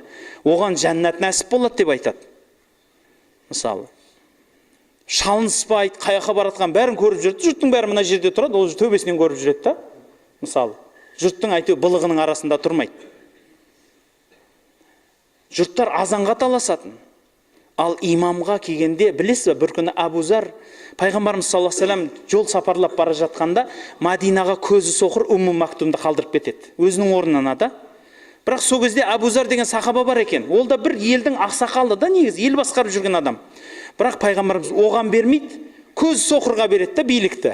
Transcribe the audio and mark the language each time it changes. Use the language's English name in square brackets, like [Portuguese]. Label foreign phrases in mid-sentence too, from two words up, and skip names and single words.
[Kazakh] Оған жәннат нәсіп болады деп айтады. Мысалы, шалыныспайды, қаяққа баратқан бәрін көріп жүреді, жұрттың бәрі мына жерде тұрады, ол төбесінен көріп жүреді да. Мысалы, жұрттың әйтеуір былығының арасында тұрмайды. Жұрттар азанға таласатын. Ал имамға келгенде, білесіз бе, бір күні Абу Зар, пайғамбарымыз [Arabic] صلى الله عليه وسلم [Kazakh] жол сапарлап бара жатқанда, Мадинаға көзі соқыр Умму Мактумды қалдырып кетеді. Өзінің орнына да. Бірақ сол кезде Абу Зар деген сахаба бар екен. Ол да бір елдің ақсақалы да, негізі ел басқарып жүрген адам. Бірақ пайғамбарымыз оған бермейді, көз соқырға береді да билікті.